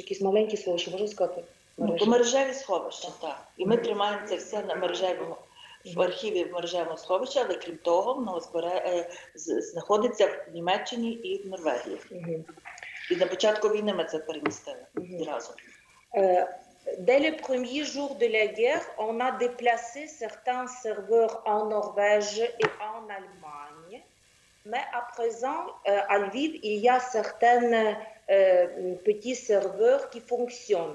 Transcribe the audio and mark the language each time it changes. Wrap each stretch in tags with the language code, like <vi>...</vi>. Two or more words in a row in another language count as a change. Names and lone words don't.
<uk>Якісь маленькі сховища, можна сказати? Мережеві сховища, так. І ми тримаємо це все на мережевому, в архіві в мережевому сховищі, але крім того, воно знаходиться в Німеччині і в Норвегії. І на початку війни ми це перемістили одразу.</uk> <fr>Dès les premiers jours de la guerre, on a déplacé certains serveurs en Norvège et en Allemagne. Mais à présent, à Lviv, il y a certains petits serveurs qui fonctionnent.</fr>